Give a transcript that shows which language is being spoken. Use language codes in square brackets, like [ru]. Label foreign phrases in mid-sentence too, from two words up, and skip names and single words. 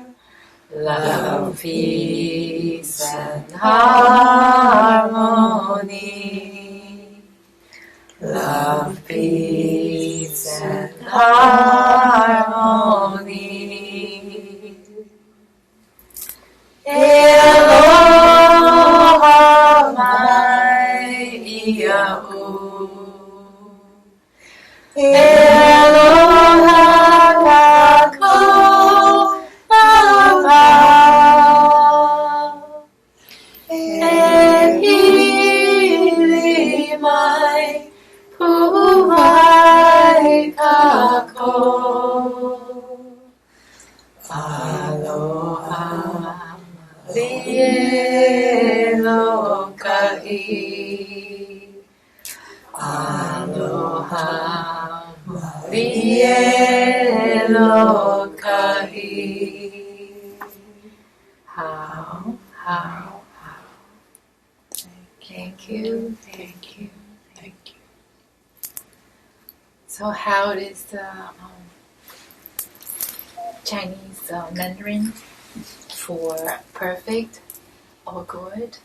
[en] Love, peace, and harmony. Love, peace, and harmony. [haw] Aloha mai ia'u. Aloha kākou māpau. E pili mai pu'ai kākou. Aloha lielo ka'i. Aloha lielo ka'i. [en] How. Thank you. So how is the Chinese Mandarin for perfect or good?